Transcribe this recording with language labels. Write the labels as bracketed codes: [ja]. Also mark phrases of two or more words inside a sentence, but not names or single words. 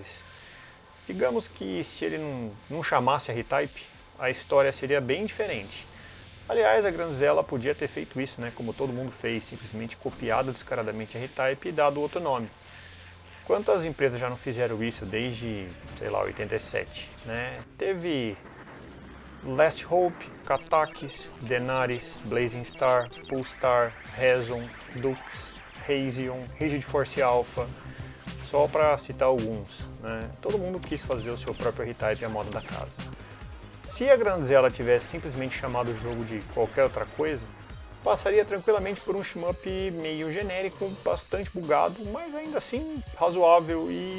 [pt] Digamos que se ele não chamasse R-Type, a história seria bem diferente. Aliás, a Granzella podia ter feito isso, né, como todo mundo fez, simplesmente copiado descaradamente R-Type e dado outro nome. Quantas empresas já não fizeram isso desde, sei lá, 87, né? Teve Last Hope, Katakis, Denaris, Blazing Star, Pulstar, Rezon, Dux, Razion, Rigid Force Alpha, só para citar alguns, né? Todo mundo quis fazer o seu próprio R-Type à moda da casa. Se a Granzella tivesse simplesmente chamado o jogo de qualquer outra coisa, passaria tranquilamente por um shmup meio genérico, bastante bugado, mas ainda assim razoável e...